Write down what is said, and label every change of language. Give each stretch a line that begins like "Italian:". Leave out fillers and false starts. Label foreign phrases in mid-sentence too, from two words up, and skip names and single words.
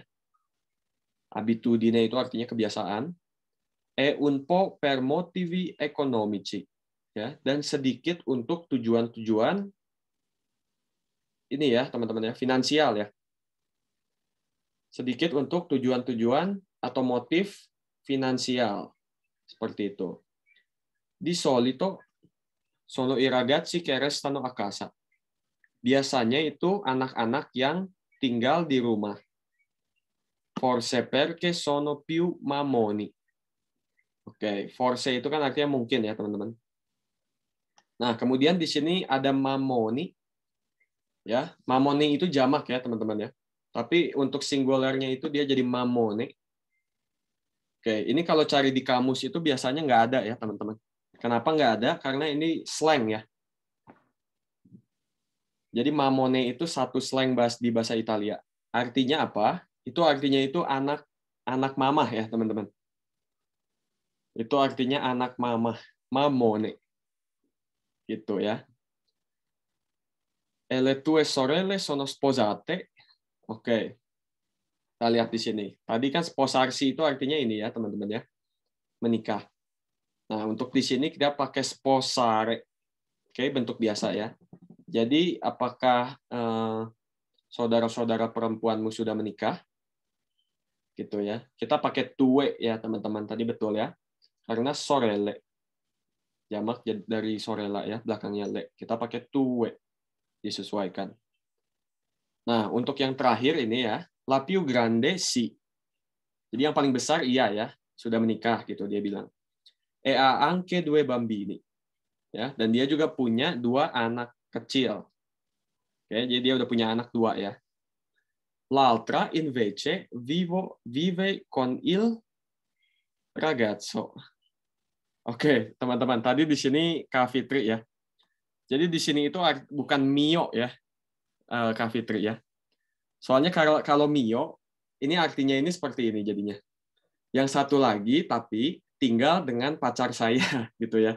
Indonesian: Abitudine itu artinya kebiasaan.
Italian: E un po' per motivi economici
Indonesian: ya, dan sedikit untuk tujuan-tujuan ini ya teman-teman ya, finansial ya. Sedikit untuk tujuan-tujuan atau motif finansial seperti itu.
Italian: Di solito sono i ragazzi che restano a casa.
Indonesian: Biasanya itu anak-anak yang tinggal di rumah.
Italian: Forse perché sono più mammoni.
Indonesian: Oke, forse itu kan artinya mungkin ya, teman-teman. Nah, kemudian di sini ada mammoni. Ya, mammoni itu jamak ya, teman-teman ya. Tapi untuk singularnya itu dia jadi mammone. Oke, ini kalau cari di kamus itu biasanya nggak ada ya, teman-teman. Kenapa nggak ada? Karena ini slang ya. Jadi mamone itu satu slang di bahasa Italia. Artinya apa? Itu artinya itu anak mamah ya, teman-teman. Itu artinya anak mamah, mamone. Gitu ya.
Italian: E le tue sorelle sono sposate.
Indonesian: Oke. Kita lihat di sini. Tadi kan sposarsi itu artinya ini ya, teman-teman ya. Menikah. Nah, untuk di sini kita pakai sposare. Oke, bentuk biasa ya. Jadi, apakah saudara-saudara perempuanmu sudah menikah? Gitu ya. Kita pakai tue ya, teman-teman. Tadi betul ya. Karena sorelle. Jamak dari sorella ya, belakangnya le. Kita pakai tue. Disesuaikan. Nah, untuk yang terakhir ini ya,
Italian: la più grande sì.
Indonesian: Jadi yang paling besar iya ya, sudah menikah gitu dia bilang.
Italian: E ha anche due bambini.
Indonesian: Ya, dan dia juga punya 2 anak kecil. Oke, jadi dia udah punya anak 2 ya.
Italian: L'altra invece vive con il ragazzo.
Indonesian: Oke, teman-teman, tadi di sini Kak Fitri ya. Jadi di sini itu bukan mio ya, Kak Fitri ya. Soalnya kalau mio, ini artinya ini seperti ini jadinya. Yang satu lagi tapi tinggal dengan pacar saya gitu ya.